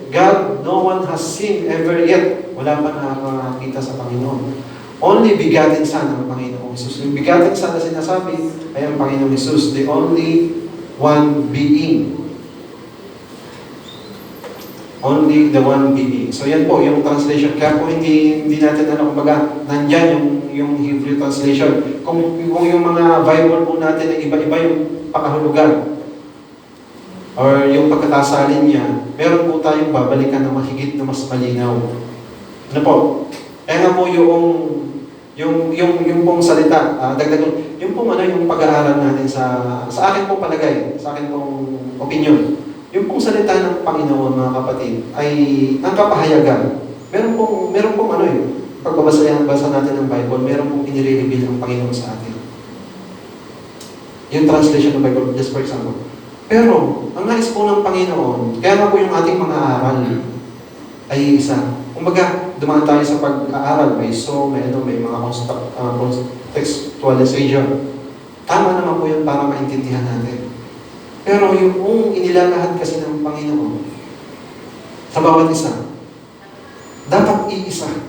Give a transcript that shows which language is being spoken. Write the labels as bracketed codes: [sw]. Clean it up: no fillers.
[en] God, no one has seen ever yet. [tl] Wala pa nakakita sa Panginoon. [en] Only begotten Son [tl] ang Panginoong Jesus. Yung begotten Son na sinasabi ay ang Panginoong Jesus. [en] The only one being. Only the one being. [tl] So yan po yung translation. Kaya po hindi natin kumbaga, nandyan yung Hebrew translation. Kung yung mga Bible po natin ay iba-iba yung pakahulugan or yung pagkakasalin niya, meron po tayong babalikan na mahigit na mas malinaw. Ano po? Kaya nga po yung Yung pong salita, dagdag ko, yung pong yung pag-aaral natin sa akin pong palagay, sa akin pong opinion, yung pong salita ng Panginoon, mga kapatid, ay ang kapahayagan. Meron pong pagbabasa natin ng Bible, meron pong inire-reveal ang Panginoon sa atin. [en] Yung translation ng Bible, just for example. [tl] Pero, ang nais po ng Panginoon, kaya nga po yung ating mga aral ay isa. Kumbaga, dumaan tayo sa pag-aaral, may mga contextualization. Tama naman po yun para maintindihan natin. Pero yung inilalahad kasi ng Panginoon, sa bawat isa, dapat iisa.